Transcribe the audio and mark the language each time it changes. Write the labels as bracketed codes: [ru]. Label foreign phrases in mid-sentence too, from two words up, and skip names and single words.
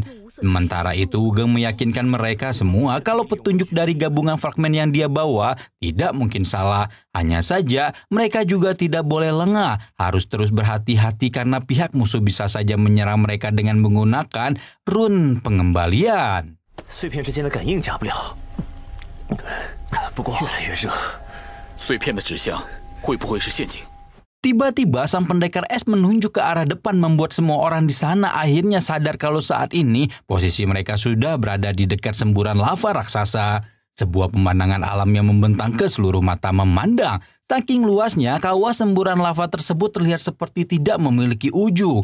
[id] Sementara itu Wukong meyakinkan mereka semua kalau petunjuk dari gabungan fragmen yang dia bawa tidak mungkin salah. Hanya saja mereka juga tidak boleh lengah, harus terus berhati-hati karena pihak musuh bisa saja menyerang mereka dengan menggunakan rune pengembalian. [zh] 碎片之间的感应假不了，不过越来越热，碎片的指向会不会是陷阱？ [id] Tiba-tiba sang pendekar es menunjuk ke arah depan membuat semua orang di sana akhirnya sadar kalau saat ini posisi mereka sudah berada di dekat semburan lava raksasa. Sebuah pemandangan alam yang membentang ke seluruh mata memandang. Saking luasnya, kawah semburan lava tersebut terlihat seperti tidak memiliki ujung.